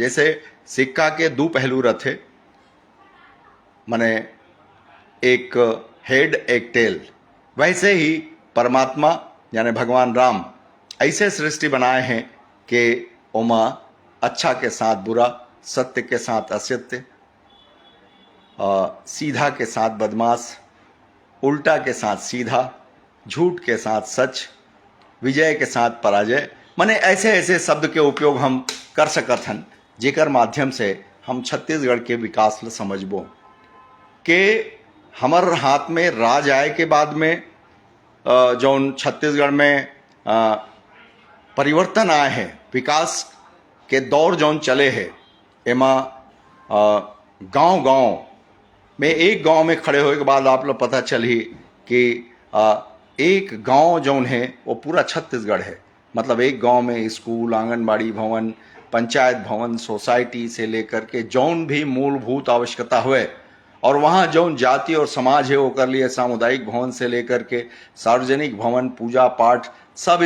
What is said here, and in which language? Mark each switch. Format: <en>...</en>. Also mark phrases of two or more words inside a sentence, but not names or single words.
<hne>जैसे सिक्का के दो पहलू रहते, माने एक हेड एक टेल, वैसे ही परमात्मा यानी भगवान राम ऐसे सृष्टि बनाए हैं कि ओमा अच्छा के साथ बुरा, सत्य के साथ असत्य, सीधा के साथ बदमाश, उल्टा के साथ सीधा, झूठ के साथ सच, विजय के साथ पराजय, माने ऐसे ऐसे शब्द के उपयोग हम कर सकत हन, जेकर माध्यम से हम छत्तीसगढ़ के विकास ल समझबो कि हमर हाथ में राज आए के बाद में जौन छत्तीसगढ़ में परिवर्तन आए हैं, विकास के दौर जौन चले हैं, एमा गांव गांव में एक गांव में खड़े होने के बाद आप लोग पता चली कि एक गांव जौन है वो पूरा छत्तीसगढ़ है। मतलब एक गांव में स्कूल, आंगनबाड़ी भवन, पंचायत भवन, सोसाइटी से लेकर के जौन भी मूलभूत आवश्यकता हुए, और वहाँ जौन जाति और समाज है वो कर लिए सामुदायिक भवन से लेकर के सार्वजनिक भवन, पूजा पाठ, सब</hne>